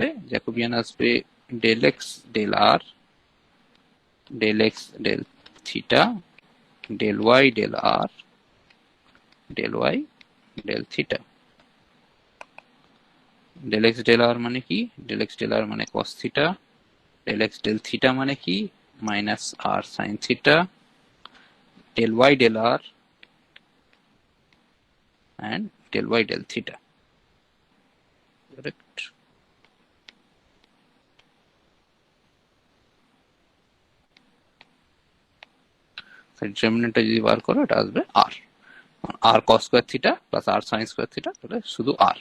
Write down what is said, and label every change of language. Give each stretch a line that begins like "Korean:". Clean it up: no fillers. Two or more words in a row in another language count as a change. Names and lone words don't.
English: জ্যাকোবিয়ান আসবে del x del r del x del theta del y del r del y del theta. del x del r মানে কি? del x del r মানে cos theta, del x del theta মানে কি? minus r sine theta, del y del r and del y del theta. Correct.
Bangla: ডিটারমিনেন্টটা যদি বার করো, এটা আসবে
English: r, r cos square theta plus r sin square theta,
Bangla: তাহলে শুধু
English: r।